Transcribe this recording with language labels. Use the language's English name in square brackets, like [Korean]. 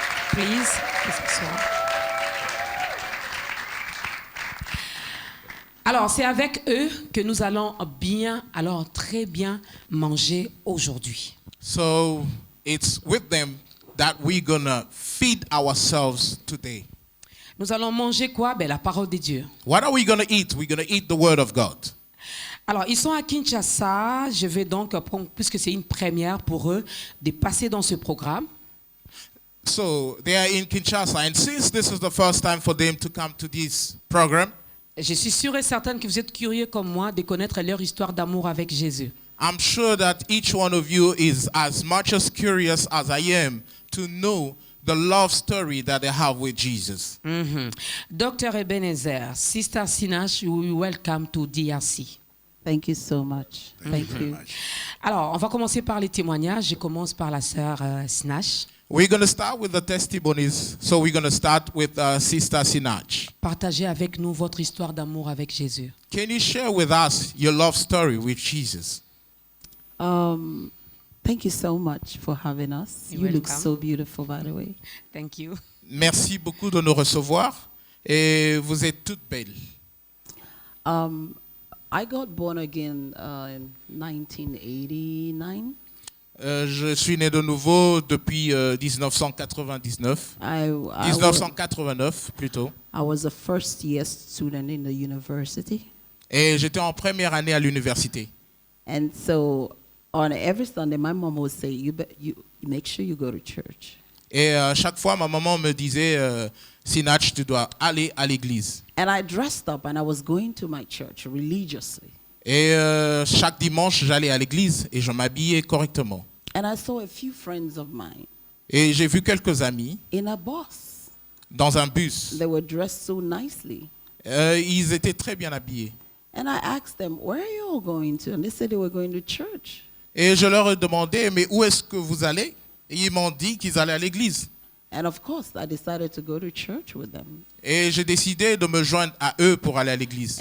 [English] Please. [French] Alors, c'est avec eux que nous allons très bien manger aujourd'hui. [English] So it's with them that we're gonna feed ourselves today. [French] Nous allons manger quoi? La parole de Dieu. [English] What are we gonna eat? We're gonna eat the word of God. [French] Alors, ils sont à Kinshasa. Je vais donc, puisque c'est une première pour eux, de passer dans ce programme. [English] So they are in Kinshasa, and since this is the first time for them to come to this program, [French] je suis sûre et certaine que vous êtes curieux comme moi de connaître leur histoire d'amour avec Jésus. [English] I'm sure that each one of you is as much as curious as I am to know the love story that they have with Jesus. Dr. Ebenezer, Sister Sinach, we welcome to DRC. Thank you so much. Thank you. [French] Alors, on va commencer par les témoignages. Je commence par la sœur Sinach. [English] We're going to start with the testimonies. So we're going to start with Sister Sinach. [French] Partagez avec nous votre histoire d'amour avec Jésus. [English] Can you share with us your love story with Jesus? Thank you so much for having us. You're you look welcome. so beautiful, by the way. Thank you. [French] Merci beaucoup de nous recevoir et vous êtes toutes belles. [English] I got born again in 1989. [French] Je suis né de nouveau depuis 1999. 1989 plutôt. [English] I was a first year student in the university. [French] Et j'étais en première année à l'université. [English] And so on every Sunday, my mom would say, you make sure you go to church. [French] Et chaque fois, ma maman me disait, Sinach, tu dois aller à l'église. [English] And I dressed up and I was going to my church religiously. [French] Et chaque dimanche, j'allais à l'église et je m'habillais correctement. [English] And I saw a few friends of mine [French] Et j'ai vu quelques amis [English] in a bus. [French] dans un bus. [English] They were dressed so nicely. [French] Ils étaient très bien habillés. [English] And I asked them, where are you all going to? And they said they were going to church. [French] Et je leur ai demandé, mais où est-ce que vous allez? Et ils m'ont dit qu'ils allaient à l'église. [English] And of course, I decided to go to church with them. [French] Et j'ai décidé de me joindre à eux pour aller à l'église.